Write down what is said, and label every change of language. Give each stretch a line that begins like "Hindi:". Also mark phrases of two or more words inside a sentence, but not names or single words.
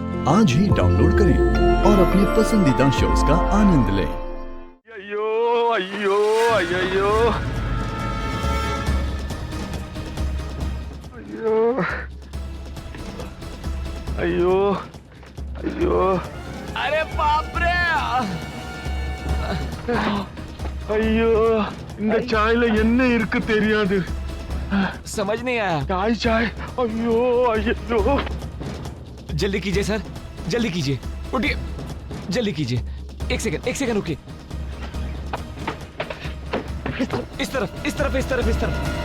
Hindi: आज ही डाउनलोड करें और अपने पसंदीदा शोज का आनंद लें। अयो अयो अयो अयो अयो अयो अरे बाप रे
Tamil: ஐயோ இந்த சாய்ல என்ன இருக்கு தெரியாது
Hindi: समझ नहीं आया। चाय चाय अयो अयो जल्दी कीजिए सर, जल्दी कीजिए, उठिए, जल्दी कीजिए। एक सेकंड रुकिए। इस तरफ इस तरफ इस तरफ इस तरफ।